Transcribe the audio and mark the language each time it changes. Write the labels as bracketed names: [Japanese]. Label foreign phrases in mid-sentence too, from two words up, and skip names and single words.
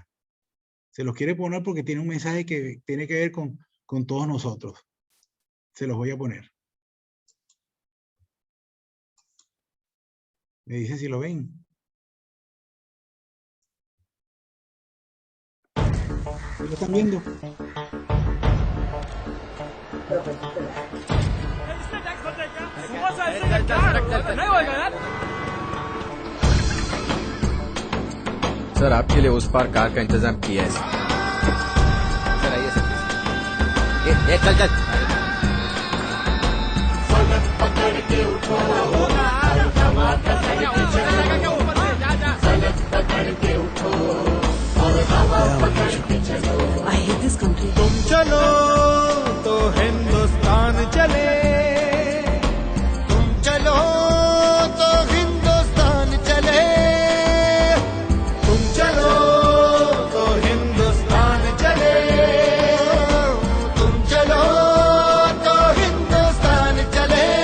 [Spanish] Se los quiere poner porque tiene un mensaje que tiene que ver con todos nosotros. Se los voy a poner. Me dicen si lo ven. ¿Lo están viendo? [Hindi] सर आपके लिए उस पार कार का इंतजाम किया है सर आइए सर चल चल [English] I hate this country. [Hindi] तुम चलो तो हिंदुस्तान चले, तुम चलो तो हिंदुस्तान चले, तुम चलो तो हिंदुस्तान चले, तुम चलो तो हिंदुस्तान चले।